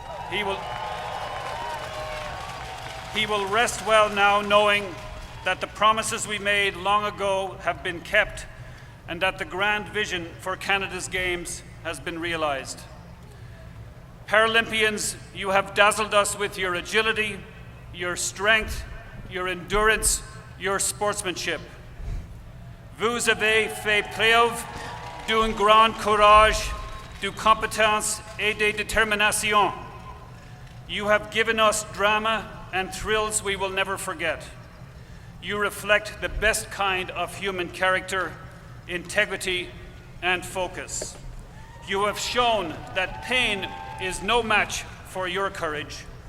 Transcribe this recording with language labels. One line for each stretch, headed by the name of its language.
English: He will rest well now knowing that the promises we made long ago have been kept and that the grand vision for Canada's Games has been realized. Paralympians, you have dazzled us with your agility, your strength, your endurance, your sportsmanship.
French: Vous avez fait preuve d'un grand courage, de compétence et de détermination.
English: You have given us drama and thrills we will never forget. You reflect the best kind of human character, integrity, and focus. You have shown that pain is no match for your courage.